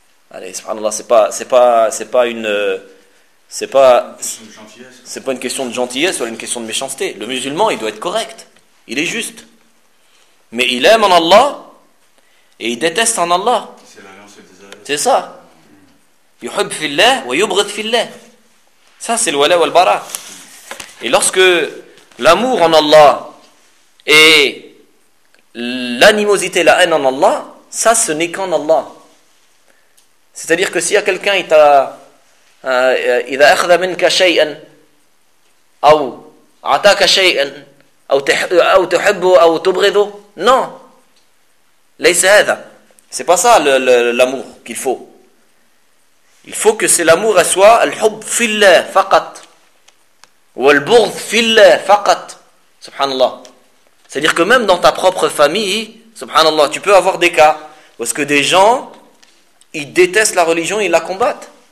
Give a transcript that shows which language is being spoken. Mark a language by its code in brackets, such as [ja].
[fr] Allez, subhanallah, c'est pas une question de gentillesse ou une question de méchanceté. Le musulman, il doit être correct. Il est juste. Mais il aime en Allah et il déteste en Allah. C'est ça. [ar] يحب في الله ويبغض في الله. [fr] Ça c'est le wala wal bara. Et lorsque l'amour en Allah et l'animosité, la haine en Allah, ça ce n'est qu'en Allah. C'est-à-dire que s'il y a quelqu'un qui t'a [ar] إذا أخذ منك شيئا أو أعطاك شيئا أو تحبه أو تبغضه, non, ليس هذا. [fr] C'est pas ça l'amour qu'il faut. Il faut que c'est l'amour à soi, [ar] al-hub fillah faqat, [fr] ou [ar] al-bughd fillah faqat, [fr] subhanallah. C'est-à-dire que même dans ta propre famille, subhanallah, tu peux avoir des cas où est-ce que des gens, ils détestent la religion et ils la combattent.